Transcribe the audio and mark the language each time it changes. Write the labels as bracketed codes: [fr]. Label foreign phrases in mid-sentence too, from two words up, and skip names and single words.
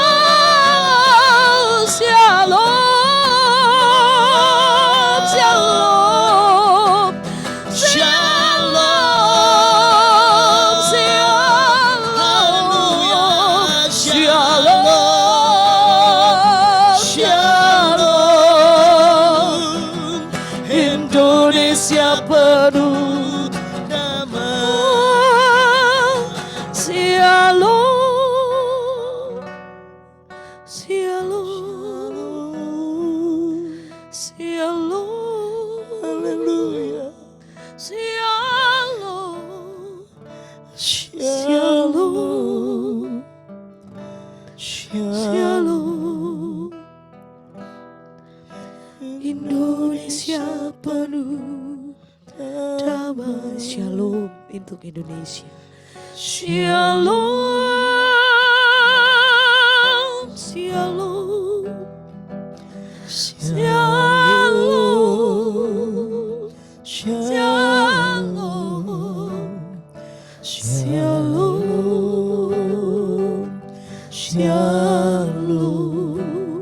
[he] Oh, shalom, shalom, shalom, shalom, shalom, shalom. [id] Indonesia penuh Damai. [he] Shalom, shalom, [id] Haleluya. shalom, Shalom. shalom. Indonesia penuh damai. Shalom untuk Indonesia. [he] Shalom, shalom, shalom, shalom, shalom, shalom.